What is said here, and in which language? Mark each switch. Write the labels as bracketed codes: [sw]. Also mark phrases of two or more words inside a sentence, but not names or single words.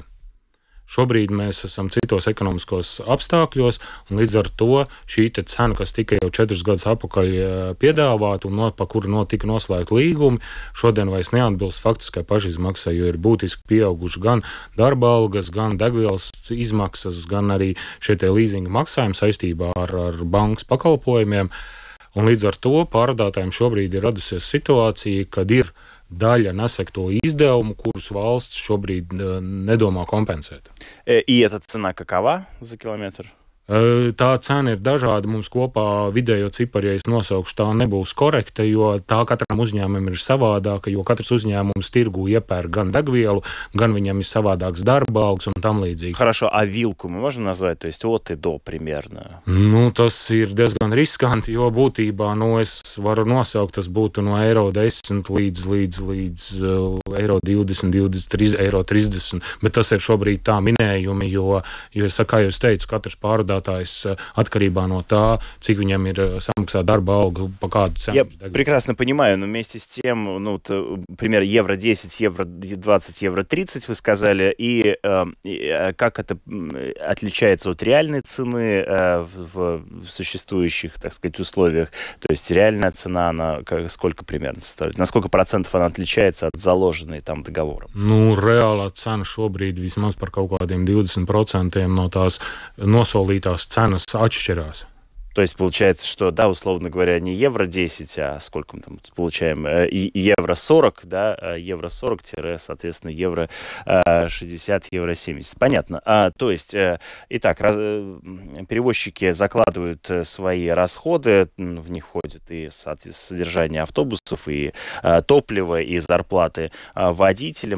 [lv] Šobrīd mēs esam citos ekonomiskos apstākļos, un līdz ar to šī cena, kas tika jau 4 gadus atpakaļ piedāvāta un pa kuru tika noslēgta līgumi, šodien vairs neatbilst faktiskai pašizmaksai, jo ir būtiski pieauguši gan darba algas, gan degvielas izmaksas, gan arī šie leasinga maksājumi saistībā ar bankas pakalpojumiem. Un līdz ar to pārdotājiem šobrīd ir radusies situācija, kad ir daļa nesekto izdevumu, kurus valsts šobrīd nedomā kompensēt. [ru] И эта цена какова за километр? [lv] Tā cena ir dažāda. Mums kopā vidējo ciparu, ja es nosaukšu, tā nebūs korekta, jo tā katram uzņēmumam ir savādāka, jo katrs uzņēmums tirgū iepērk gan degvielu, gan viņam ir savādāks darba algas un tam līdzīgi. [ru] Хорошо, а вилку мы можем назвать, то есть от и до примерно? [lv] Tas ir diezgan riskanti, jo būtībā, es varu nosaukt, tas būtu no eiro 10 līdz eiro 20, 30, bet tas ir šobrīd tā minējumi, jo kā jau es teicu, katrs pārdotājs atkarībā no tā, cik viņam ir samaksā darba alga, по kādu цену. [ru] Я прекрасно понимаю, но вместе с тем, пример евро 10, евро 20, евро 30 вы сказали, и как это отличается от реальной цены в существующих, так сказать, условиях? То есть реальная цена, она сколько примерно составляет? На сколько процентов она отличается от заложенной там договором? [lv] Reālā cena šobrīd vismaz par kaut kādiem 20% no tās nosolītās cenas atšķirās. [ru] То есть получается, что, да, условно говоря, не евро 10, а сколько мы там получаем? Евро 40, да, евро 40, соответственно, евро 60, евро 70. Понятно. То есть, итак, перевозчики закладывают свои расходы, в них входит и содержание автобусов, и топливо, и зарплаты водителям.